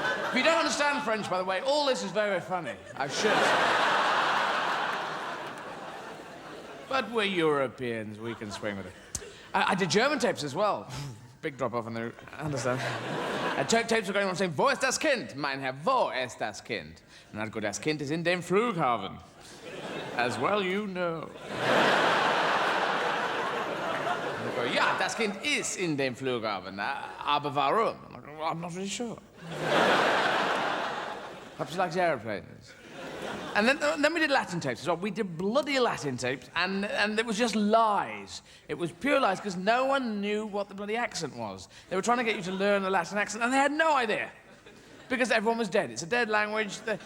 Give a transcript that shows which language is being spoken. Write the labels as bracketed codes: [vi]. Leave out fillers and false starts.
[en] If you don't understand French, by the way, all this is very funny. I should say. But we're Europeans, we can swing with it. I did German tapes as well. Big drop off on the... Understand? Tapes were going on saying, [de] wo ist das Kind? Mein Herr, wo ist das Kind? [en] And I'd go, [de] das Kind ist in dem Flughafen. [en] As well you know. And I'd go, [de] ja, das Kind ist in dem Flughafen. Aber warum? [en] I'm not really sure. Perhaps he likes aeroplanes. And then we did Latin tapes as well. We did bloody Latin tapes, and it was just lies. It was pure lies, because no one knew what the bloody accent was. They were trying to get you to learn a Latin accent, and they had no idea. Because everyone was dead. It's a dead language.